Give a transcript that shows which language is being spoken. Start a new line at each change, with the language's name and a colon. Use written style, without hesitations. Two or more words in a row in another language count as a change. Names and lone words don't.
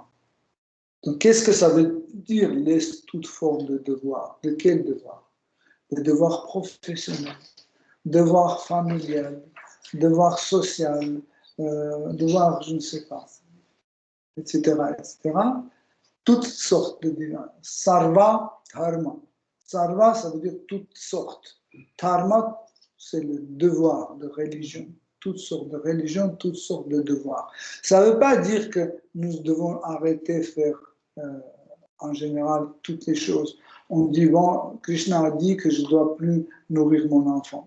French: Donc qu'est-ce que ça veut dire, laisse toute forme de devoir? De quel devoir? Le devoir professionnel, devoir familial, devoir social, devoir, je ne sais pas, etc., etc. Toutes sortes de devoirs.
Sanskrit: Sarva dharma.
French: Sarva, ça veut dire toutes sortes. Dharma, c'est le devoir de religion. Toutes sortes de religions, toutes sortes de devoirs. Ça ne veut pas dire que nous devons arrêter de faire en général toutes les choses. On dit, bon, Krishna a dit que je ne dois plus nourrir mon enfant.